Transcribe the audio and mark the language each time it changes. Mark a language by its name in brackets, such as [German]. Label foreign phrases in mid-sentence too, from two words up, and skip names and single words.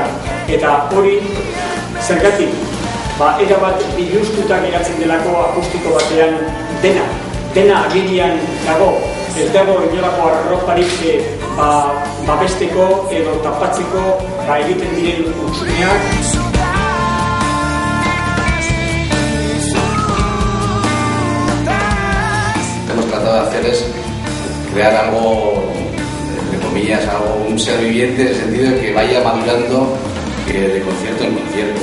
[Basque] Eta hori zergatik, erabat biluztuta geratzen delako akustiko batean dena agirian dago, ez dago inolako arroparik babesteko edo tapatzeko egiten diren utzuneak. [Spanish] Hemos tratado de hacer es crear algo, entre comillas, un ser viviente en el sentido de que vaya madurando de concierto en concierto.